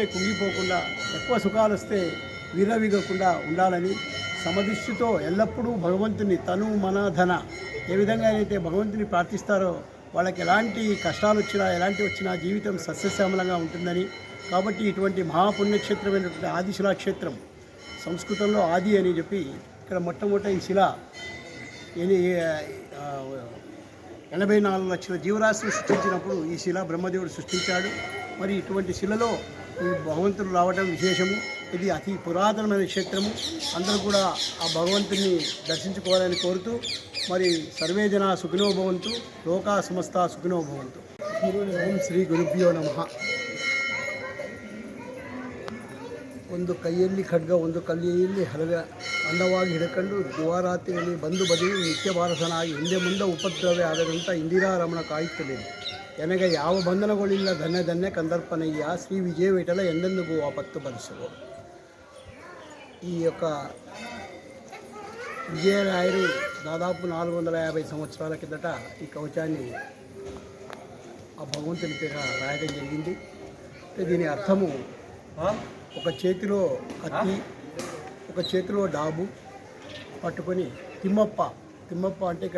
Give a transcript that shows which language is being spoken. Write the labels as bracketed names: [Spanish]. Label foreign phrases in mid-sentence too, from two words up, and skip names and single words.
[Telugu] కుంగిపోకుండా, ఎక్కువ సుఖాలు వస్తే విర్రవీగకుండా ఉండాలని, సమదృష్టితో ఎల్లప్పుడూ భగవంతుని తను మన ధన ఏ విధంగా అయితే భగవంతుని ప్రార్థిస్తారో వాళ్ళకి ఎలాంటి కష్టాలు వచ్చినా ఎలాంటి వచ్చినా జీవితం సస్యశ్యామలంగా ఉంటుందని, కాబట్టి ఇటువంటి మహాపుణ్యక్షేత్రమైనటువంటి ఆదిశిలా క్షేత్రం, సంస్కృతంలో ఆది అని చెప్పి ఇక్కడ మొట్టమొదటి ఈ శిల 84 లక్షల జీవరాశులు సృష్టించినప్పుడు ఈ శిల బ్రహ్మదేవుడు సృష్టించాడు. మరి ఇటువంటి శిలలో ఈ భగవంతుడు రావడం విశేషము. ఇది అతి పురాతనమైన క్షేత్రము. అందరూ కూడా ఆ భగవంతుని దర్శించుకోవాలని కోరుతూ, మరి [Sanskrit] సర్వేజన సుఖినోభవంతు, లోకా సమస్త సుఖినోభవంతు. ఓం శ్రీ ಗುರುಭ್ಯೋ ನಮಃ. [Kannada] ಒಂದು ಕೈಯಲ್ಲಿ ಖಡ್ಗ, ಒಂದು ಕಲ್ಲಿಯಲ್ಲಿ ಹಲಗ ಅಂದವಾಗಿ ಹಿಡಕೊಂಡು ದ್ವಾರಾತ್ರಿಯಲ್ಲಿ ಬಂದು ಬದಿಯು ನಿತ್ಯ ಭಾರತನಾಗಿ ಹಿಂದೆ ಮುಂದೆ ಉಪದ್ರವೇ ಆಗದಂಥ ಇಂದಿರಾರಮಣ ಕಾಯುತ್ತಲಿದೆ. ನನಗೆ ಯಾವ ಬಂಧನಗಳಿಲ್ಲ, ಧನ್ಯ ಧನ್ಯ ಕಂದರ್ಪನಯ್ಯ, ಶ್ರೀ ವಿಜಯ ವಿಠಲ ಎಂದೆಂದಿಗೂ ಆಪತ್ತು ಬರೆಸುವ. [Telugu] ఈ యొక్క విజయరాయరు దాదాపు 450 సంవత్సరాల కిందట ఈ కవచాన్ని ఆ భగవంతుని పేర రాయడం జరిగింది. దీని అర్థము, ఒక చేతిలో కత్తి, ఒక చేతిలో డాబు పట్టుకొని తిమ్మప్ప అంటే ఇక్కడ